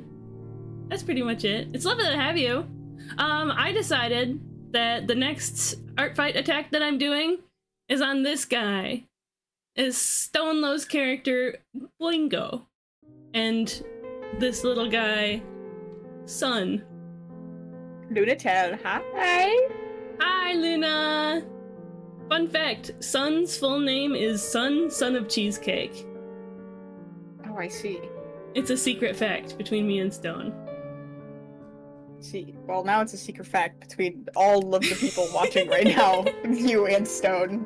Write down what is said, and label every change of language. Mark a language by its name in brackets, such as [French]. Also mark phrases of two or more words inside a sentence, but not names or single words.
[English] That's pretty much it. It's lovely to have you. I decided that the next Art Fight attack that I'm doing is on this guy. Is Stone Low's character, Boingo. And this little guy, Sun. Lunatel, hi! Hi, Luna! Fun fact, Sun's full name is Sun, Son of Cheesecake. Oh, I see. It's a secret fact between me and Stone. See, well, now it's a secret fact between all of the people watching right now, you and Stone.